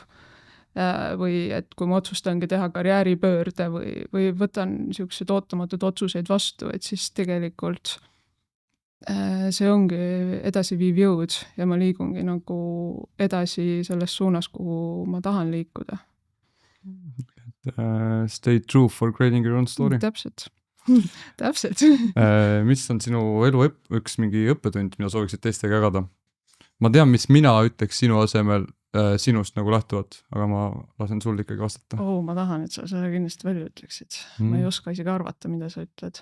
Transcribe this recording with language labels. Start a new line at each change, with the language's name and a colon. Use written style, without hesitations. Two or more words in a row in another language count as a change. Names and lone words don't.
Estonian: Või et kui ma otsustangi teha karjääripöörde või võtan niisugused ootamatud otsuseid vastu, et siis tegelikult see ongi edasiviiv jõud ja ma liigungi nagu edasi selles suunas, kuhu ma tahan liikuda.
English: Stay true for creating your own story.
Estonian: Täpselt. Täpselt. Mis on sinu elu üks mingi õppetund, mida sooviksid teistega jagada? Ma tean, mis mina ütleks sinu asemel sinust nagu lähtuvalt, aga ma lasen sul ikkagi vastata. Ma tahan, et sa selle kindlasti välja ütleksid. Ma ei oska isegi arvata, mida sa ütled.